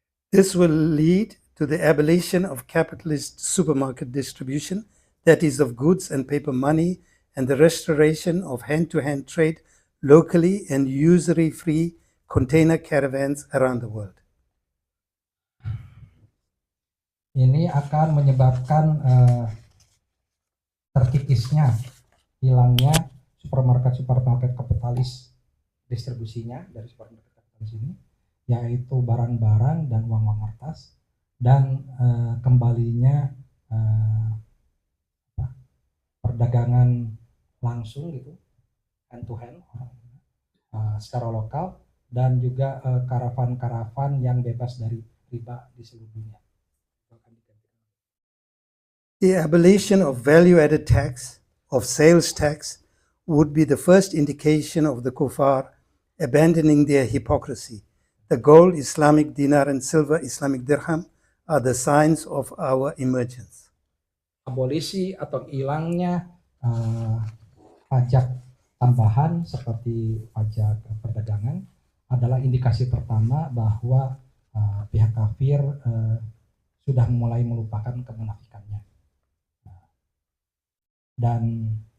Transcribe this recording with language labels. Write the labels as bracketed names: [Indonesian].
[English] This will lead to the abolition of capitalist supermarket distribution, that is of goods and paper money, and the restoration of hand-to-hand trade locally and usury-free container caravans around the world. [Indonesian] Ini akan menyebabkan terkikisnya, hilangnya supermarket kapitalis distribusinya dari supermarket kapitalis ini, yaitu barang-barang dan uang-uang kertas, dan kembalinya perdagangan langsung gitu, [English] hand to hand, [Indonesian] secara lokal, dan juga karavan-karavan yang bebas dari riba di seluruh dunia. [English] The abolition of value-added tax, of sales tax, would be the first indication of the kuffar abandoning their hypocrisy. The gold, Islamic dinar, and silver, Islamic dirham, are the signs of our emergence. [Indonesian] Abolisi atau hilangnya pajak tambahan seperti pajak perdagangan adalah indikasi pertama bahwa pihak kafir sudah mulai melupakan kemunafikannya. Dan